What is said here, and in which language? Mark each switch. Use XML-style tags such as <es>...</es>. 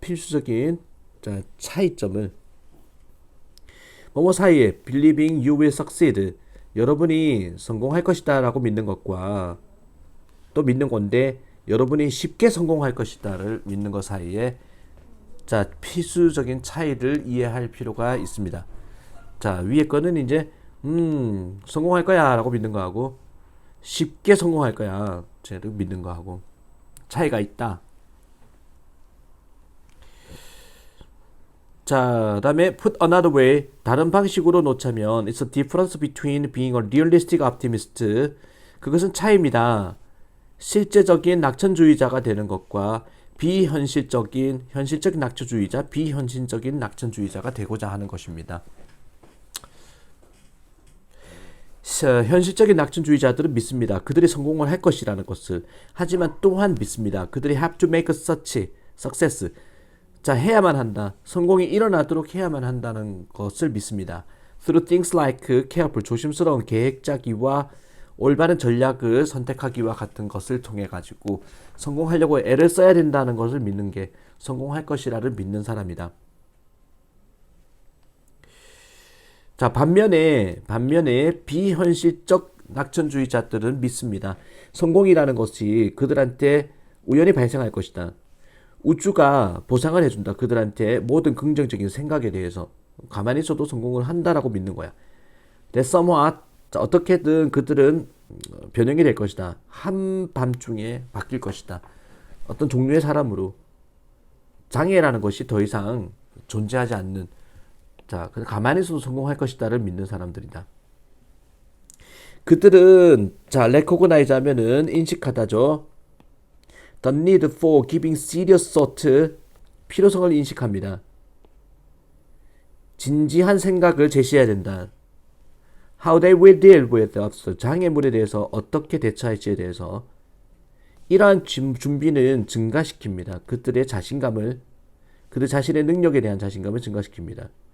<ko>필수적인 자, 차이점을. 뭐뭐 사이에</ko> <en>believing you will succeed,</en> <ko>여러분이 성공할 것이다 라고 믿는 것과 또 믿는 건데 여러분이 쉽게 성공할 것이다를 믿는 것 사이에 자, 필수적인 차이를 이해할 필요가 있습니다. 자, 위에 거는 이제 성공할 거야 라고 믿는 거하고 쉽게 성공할 거야 쟤를 믿는 거하고 차이가 있다. 자, 다음에</ko> <en>put another way,</en> <ko>다른 방식으로 놓자면</ko> <en>it's a difference between being a realistic optimist,</en> <ko>그것은 차이입니다. 실제적인 낙천주의자가 되는 것과 현실적인 낙천주의자, 비현실적인 낙천주의자가 되고자 하는 것입니다. 현실적인 낙천주의자들은 믿습니다. 그들이 성공을 할 것이라는 것을. 하지만 또한 믿습니다. 그들이</ko> <en>have to make such success,</en> <ko>자, 해야만 한다. 성공이 일어나도록 해야만 한다는 것을 믿습니다.</ko> <en>Through things like careful,</en> <ko>조심스러운 계획 짜기와 올바른 전략을 선택하기와 같은 것을 통해 가지고 성공하려고 애를 써야 된다는 것을 믿는 게 성공할 것이라를 믿는 사람이다. 자, 반면에 비현실적 낙천주의자들은 믿습니다. 성공이라는 것이 그들한테 우연히 발생할 것이다. 우주가 보상을 해준다. 그들한테 모든 긍정적인 생각에 대해서 가만히 있어도 성공을 한다라고 믿는 거야.</ko> <en>That somewhat,</en> <ko>어떻게든 그들은 변형이 될 것이다. 한밤중에 바뀔 것이다. 어떤 종류의 사람으로 장애라는 것이 더 이상 존재하지 않는, 자, 가만히 있어도 성공할 것이다를 믿는 사람들이다. 그들은 자, recognize 하면은 인식하다죠.</ko> <en>The need for giving serious thought,</en> <ko>필요성을 인식합니다. 진지한 생각을 제시해야 된다.</ko> <en>How they will deal with obstacles,</en> <ko>장애물에 대해서 어떻게 대처할지에 대해서 이러한 준비는 증가시킵니다. 그들의 자신감을, 그들 자신의 능력에 대한 자신감을 증가시킵니다.</ko>